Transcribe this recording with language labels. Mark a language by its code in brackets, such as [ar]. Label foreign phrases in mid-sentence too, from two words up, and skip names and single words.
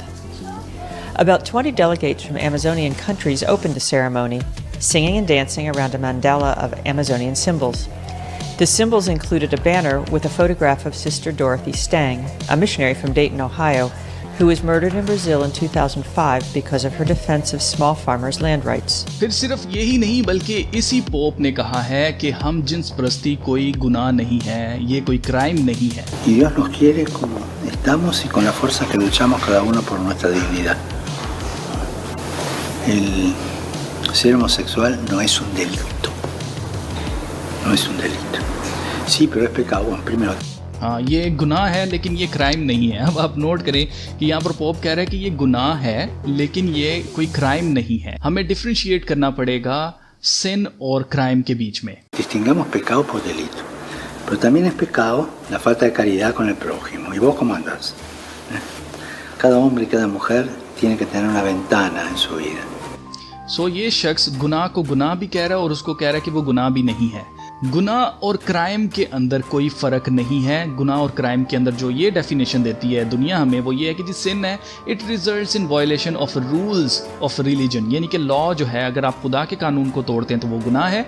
[en] About 20 delegates from Amazonian countries opened the ceremony, singing and dancing around a mandala of Amazonian symbols. The symbols included a banner with a photograph of Sister Dorothy Stang, a missionary from Dayton, Ohio, who was murdered in Brazil in 2005 because of her defense of small farmers' land rights. [ur] پھر صرف یہی نہیں بلکہ اسی پوپ نے کہا ہے کہ ہم جنس پرستی کوئی گناہ نہیں ہے، یہ کوئی کرائم نہیں ہے. [es] Y Dios nos quiere como estamos y con la fuerza que luchamos cada uno por nuestra dignidad. El ser homosexual no es un delito. No es un delito. Sí, pero es pecado. Bueno, primero. [ur] ہاں، یہ گناہ ہے لیکن یہ کرائم نہیں ہے. اب آپ نوٹ کریں کہ یہاں پر پوپ کہہ رہا ہے کہ یہ گناہ ہے لیکن یہ کوئی کرائم نہیں ہے. ہمیں ڈفرینشیٹ کرنا پڑے گا سن اور کرائم کے بیچ میں. [es] Distingamos pecado por delito. Pero también es pecado la falta de caridad con el prójimo. ¿Y vos cómo andás? Cada hombre y cada mujer tiene que tener una ventana en su vida. [ur] یہ شخص گناہ کو گناہ بھی کہہ رہا ہے اور اس کو کہہ رہا ہے کہ وہ گناہ بھی نہیں ہے. گناہ اور کرائم کے اندر کوئی فرق نہیں ہے. گناہ اور کرائم کے اندر جو یہ ڈیفینیشن دیتی ہے دنیا ہمیں، وہ یہ ہے کہ جس سن ہے [en] it results in violation of rules of religion, [ur] یعنی کہ لا جو ہے اگر آپ خدا کے قانون کو توڑتے ہیں تو وہ گناہ ہے.